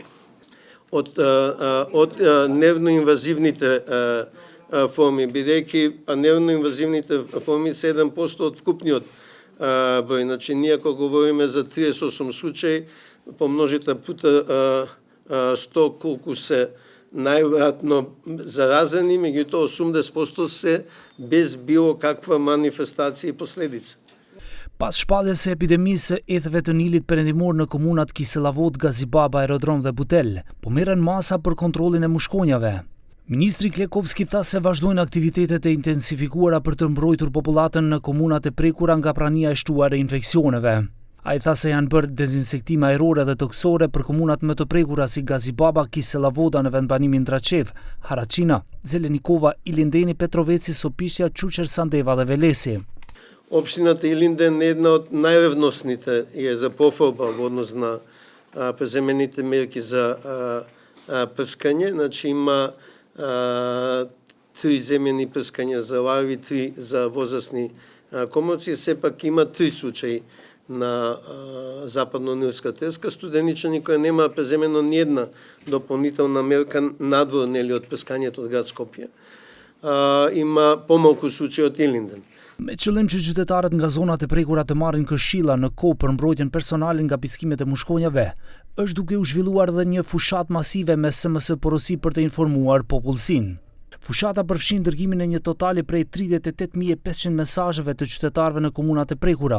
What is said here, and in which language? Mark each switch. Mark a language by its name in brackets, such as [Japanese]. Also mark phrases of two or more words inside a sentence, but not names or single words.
[Macedonian] Од нервно-инвазивните форми, бидејќи нервно-инвазивните форми се 1% од вкупниот број. Значи, ние ако говориме за 38 случаи, помножите пута 100 колку се најверојатно заразени, меѓутоа 80% се без било каква манифестација и последица. [Albanian] Pas shpalljes së epidemisë së ethëve të Nilit perëndimor në komunat Kiselavod, Gazibaba, Aerodrom dhe Butel, po merren masa për kontrollin e mushkonjave. Ministri Klekovski tha se vazhdojnë aktivitetet e intensifikuara për të mbrojtur popullatën në komunat e prekura nga prania e shtuar e infeksioneve. Ai tha se janë bërë dezinsektime ajrore dhe toksore për komunat më të prekura si Gazibaba, Kiselavoda në vendbanimin Draçev, Haraqina, Zelenikova, Ilindeni, Petroveci, Sopishja, Çuçer, Sandeva dhe Velesi. [Macedonian] Општината Илинден е една од најревносните и е за пофалба во однос на преземените мерки за прскање. Значи има 3 земени прскања за ларви, 3 за возрастни коморци, сепак има 3 случаи на Западно-Нилска треска, студеничани кои нема преземено ни една дополнителна мерка надвор од прскањето од град Скопје. Има помалку случаи од Илинден. [Albanian] Me qëllim që qytetarët nga zonat e prekura të marrin këshilla në kohë për mbrojtjen personale nga piskimet e mushkonjave, është duke u zhvilluar dhe një fushat masive me SMS porosi për të informuar popullsinë. Fushata përfshin dërgimin e një totali prej 38.500 mesazheve të qytetarëve në komunat e prekura.